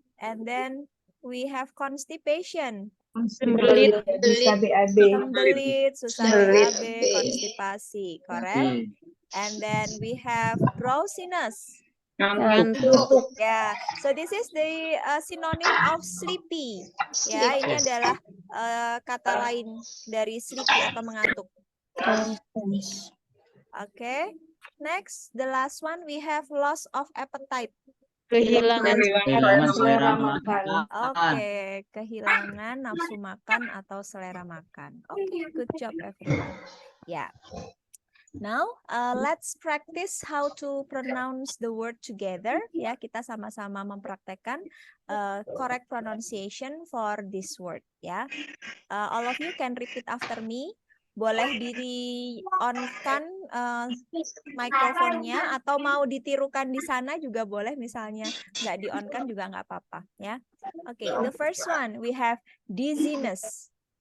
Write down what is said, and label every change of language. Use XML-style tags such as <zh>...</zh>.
<en>And then we have constipation.</en> <id>Sembelit. Sembelit, susah BAB, konstipasi, correct?</id> <en>And then we have drowsiness.</en> <id>Ngantuk.</id> <en>Ya, so this is the synonym of sleepy.</en> <id>Ya, ini adalah kata lain dari sleepy atau mengantuk.</id> <en>Okay. Next, the last one we have loss of appetite.</en> <id>Kehilangan selera makan. Oke, kehilangan nafsu makan atau selera makan.</id> <en>Oke, good job everyone. Yeah. Now, let's practice how to pronounce the word together.</en> <id>Ya, kita sama-sama mempraktekkan</id> <en>correct pronunciation for this word. Ya, all of you can repeat after me.</en> <id>Boleh di-on-kan mikrofonnya atau mau ditirukan di sana juga boleh, misalnya nggak di-on-kan juga nggak apa-apa ya.</id> <en>Oke, the first one we have dizziness.</en>